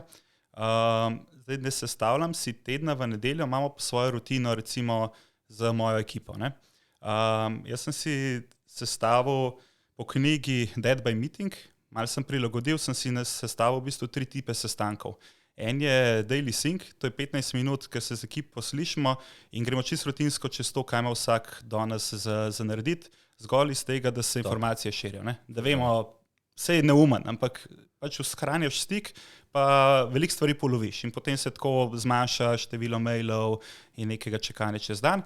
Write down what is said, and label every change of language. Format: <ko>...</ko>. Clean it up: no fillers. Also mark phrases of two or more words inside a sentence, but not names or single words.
<sl>Zdaj, ne sestavljam si tedna v nedeljo, imamo pa svojo rutino recimo z mojo ekipo. Ne? Jaz sem si sestavil po knjigi Dead by Meeting, Malo sem prilagodil, sem si sestavil v bistvu 3 tipe sestankov. En je</sl> <en>daily sync,</en> <sl>to je 15 minut, ker se z ekipo slišimo in gremo čisto rutinsko čez to, kaj ima vsak danes za narediti, zgolj iz tega, da se informacije širijo. Ne? Da vemo, vse je neumen, ampak pač shranjaš stik, pa veliko stvari poloviš in potem se tako zmanjša število mailov in nekega čakanja čez dan.</sl>